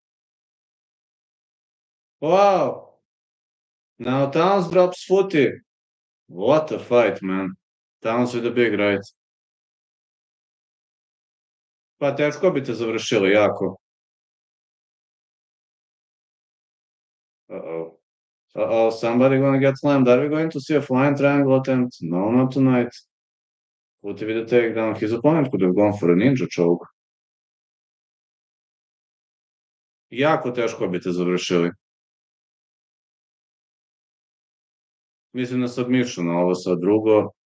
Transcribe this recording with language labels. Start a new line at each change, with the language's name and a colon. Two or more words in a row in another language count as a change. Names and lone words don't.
English: Wow! Now Towns drops Footy. What a fight, man. Towns with a big right.
Serbian: Pa teško bi te završili, jako. Uh-oh.
English: Uh-oh, somebody gonna get slammed. Are we going to see a flying triangle attempt? No, not tonight. Footy with a takedown. His opponent could have gone for a ninja choke.
Serbian: Jako teško bi te završili. Mislim na submission, a ovo sad drugo.